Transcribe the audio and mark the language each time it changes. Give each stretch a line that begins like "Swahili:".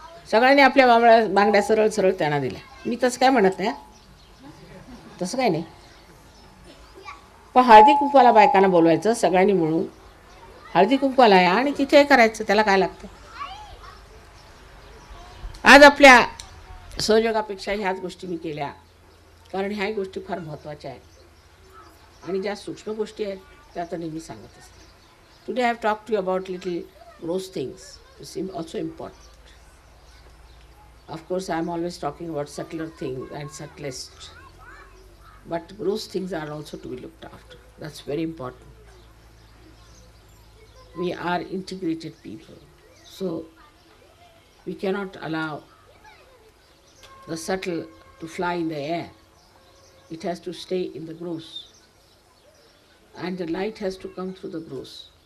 Marathi: सगळ्यांनी आपल्या बांगड्या सरळ सरळ त्यांना दिल्या. मी तसं काय म्हणत नाही, तसं काय नाही, पण हळदी कुंकवाला बायकांना बोलवायचं सगळ्यांनी मिळून, हळदी कुंकवाला आहे आणि तिथे करायचं, त्याला काय लागतं. आज आपल्या सहयोगापेक्षा ह्याच गोष्टी मी केल्या, कारण ह्याही गोष्टी फार महत्त्वाच्या आहेत, आणि ज्या सूक्ष्म गोष्टी आहेत त्या तर नेहमी सांगत असते.
English: Today I have talk to you about little gross things, it's also important. Of course I am always talking about subtler things and subtlest, but gross things are also to be looked after. That's very important. We are integrated people, so we cannot allow the subtle to fly in the air. It has to stay in the gross, and the light has to come through the gross.